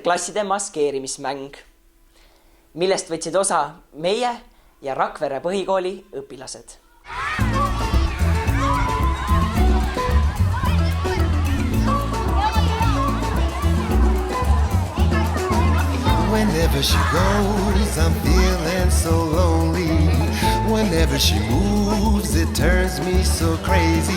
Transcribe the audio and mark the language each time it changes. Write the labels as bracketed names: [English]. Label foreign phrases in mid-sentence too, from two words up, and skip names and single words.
[Estonian] klasside maskeerimismäng, millest võtsid osa meie ja Rakvere põhikooli õpilased. [English] Whenever she goes, I'm feeling so lonely. Whenever she moves, it turns me so crazy.